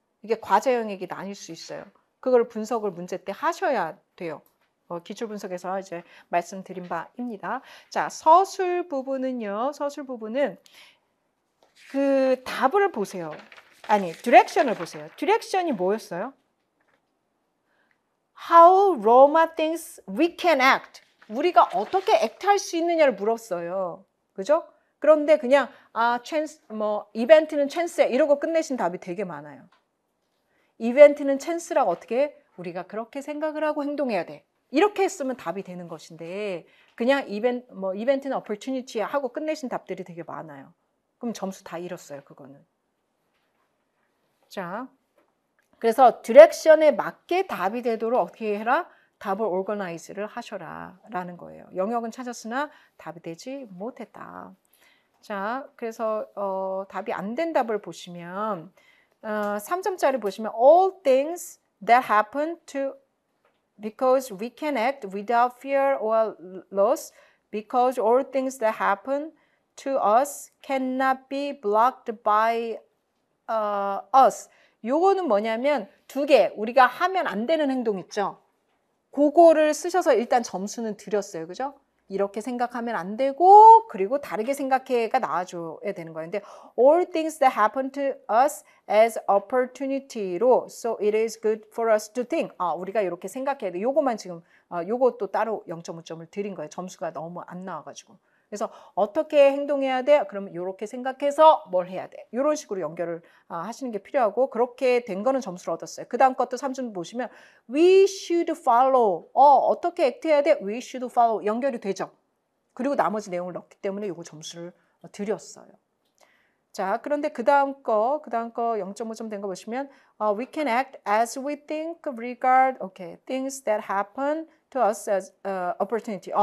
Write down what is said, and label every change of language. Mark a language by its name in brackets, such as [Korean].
[Korean] 이게 과제 영역이 나뉠 수 있어요. 그걸 분석을 문제 때 하셔야 돼요. 기출 분석에서 이제 말씀드린 바입니다. 자, 서술 부분은요. 서술 부분은 그 답을 보세요. 아니, 디렉션을 보세요. 디렉션이 뭐였어요? [English] How Roma thinks we can act. [Korean] 우리가 어떻게 액트할 수 있느냐를 물었어요. 그죠? 그런데 그냥 chance, 이벤트는 찬스야 이러고 끝내신 답이 되게 많아요. 이벤트는 찬스라고 어떻게 해? 우리가 그렇게 생각을 하고 행동해야 돼. 이렇게 했으면 답이 되는 것인데 그냥 이벤트는 opportunity야 하고 끝내신 답들이 되게 많아요. 그럼 점수 다 잃었어요. 그거는. 자, 그래서 디렉션에 맞게 답이 되도록 어떻게 해라? 답을 organize를 하셔라 라는 거예요. 영역은 찾았으나 답이 되지 못했다. 자, 그래서 답이 안 된 답을 보시면 3점짜리 보시면 [English] all things that happen to because we can act without fear or loss because all things that happen to us cannot be blocked by us. [Korean] 요거는 뭐냐면 두 개, 우리가 하면 안 되는 행동 있죠. 그거를 쓰셔서 일단 점수는 드렸어요. 그죠? 이렇게 생각하면 안 되고 그리고 다르게 생각해가 나와줘야 되는 거예요. [English] 근데 all things that happen to us as opportunity로 so it is good for us to think. [Korean] 우리가 이렇게 생각해야 돼. 요거만 지금 요것도 따로 0.5점을 드린 거예요. 점수가 너무 안 나와가지고. 그래서 어떻게 행동해야 돼? 그러면 이렇게 생각해서 뭘 해야 돼? 이런 식으로 연결을 하시는 게 필요하고 그렇게 된 거는 점수를 얻었어요. 그 다음 것도 3점 보시면 [English] we should follow. [Korean] 어떻게 액트해야 돼? [English] we should follow. [Korean] 연결이 되죠. 그리고 나머지 내용을 넣기 때문에 이거 점수를 드렸어요. 자, 그런데 그 다음 거 0.5점 된 거 보시면 [English] we can act as we think regard things that happen to us as opportunity.